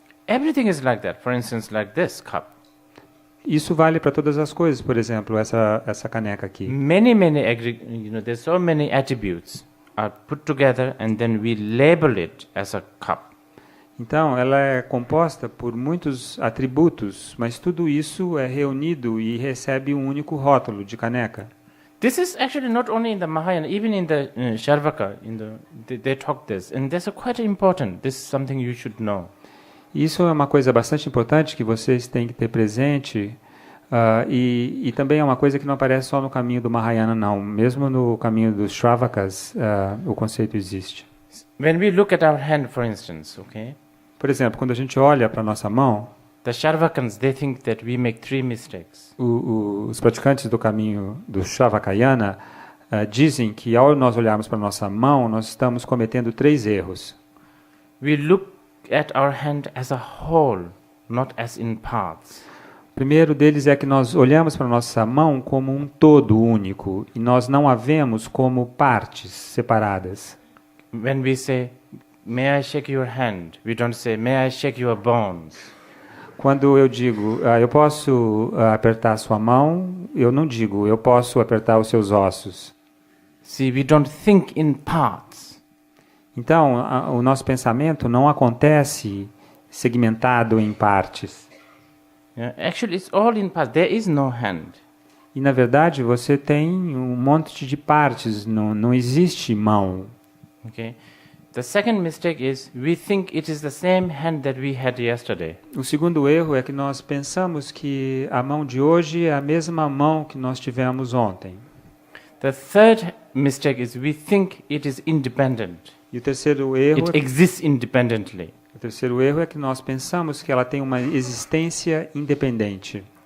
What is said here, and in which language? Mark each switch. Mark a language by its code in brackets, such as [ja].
[en] Everything is like that. For instance, like this cup. [pt] Isso vale para todas as coisas, por exemplo, essa caneca aqui. [en] Many there's so many attributes are put together and then we label it as a cup. [pt] Então, ela é composta por muitos atributos, mas tudo isso é reunido e recebe um único rótulo de caneca. [en] This is actually not only in the Mahayana, even in the Sharvaka, they talk this, and that's quite important. This is something you should know. [pt] Isso é uma coisa bastante importante que vocês têm que ter presente, e também é uma coisa que não aparece só no caminho do Mahayana, não. Mesmo no caminho dos Shravakas, o conceito existe. [en] When we look at our hand, for instance, okay? [pt] Por exemplo, quando a gente olha para a nossa mão, [en] the Sharvakans, they think that we make 3 mistakes. [pt] Os praticantes do caminho do Shavakayana dizem que ao nós olharmos para a nossa mão, nós estamos cometendo 3 erros. [en] We look at our hand as a whole, not as in parts. [pt] O primeiro deles é que nós olhamos para a nossa mão como um todo único e nós não a vemos como partes separadas. [en] When we say, may I shake your hand, we don't say, may I shake your bones. [pt] Quando eu digo, eu posso apertar a sua mão, eu não digo, eu posso apertar os seus ossos. [en] See, we don't think in parts. [pt] Então, o nosso pensamento não acontece segmentado em partes. [en] Yeah, actually, it's all in parts. There is no hand. [pt] E, na verdade, você tem um monte de partes, não existe mão. [en] Okay. The second mistake is we think it is the same hand that we had yesterday. [pt] O segundo erro é que nós pensamos que a mão de hoje é a mesma mão que nós tivemos ontem. [en] The third mistake is we think it is independent. [pt] E o terceiro erro, [en] It exists independently. [pt] é que nós pensamos que ela tem uma existência independente.